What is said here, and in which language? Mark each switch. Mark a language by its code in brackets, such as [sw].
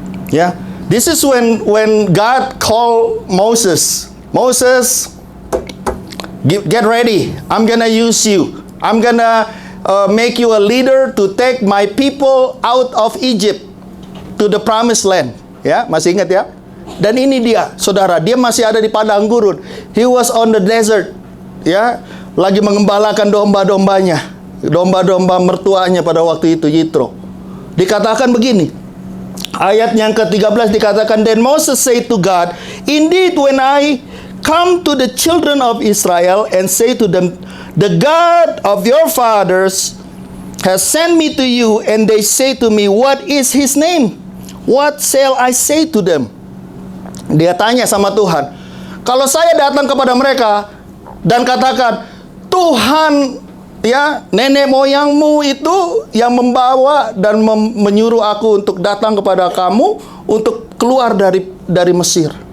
[en] Ya, this is when God called Moses. Moses, get ready. I'm gonna use you. I'm gonna make you a leader to take my people out of Egypt to the promised land. [id] Ya, masih ingat ya? Dan ini dia, saudara, dia masih ada di padang gurun. [en] He was on the desert. [id] Ya, lagi mengembalakan domba-dombanya. Domba-domba mertuanya pada waktu itu, Yitro. Dikatakan begini. Ayat yang ke-13 dikatakan, [en] "Then Moses said to God, Indeed, when I come to the children of Israel and say to them, the God of your fathers has sent me to you, and they say to me, what is his name? What shall I say to them?" [id] Dia tanya sama Tuhan, kalau saya datang kepada mereka dan katakan, Tuhan, ya, nenek moyangmu itu yang membawa dan menyuruh aku untuk datang kepada kamu untuk keluar dari Mesir.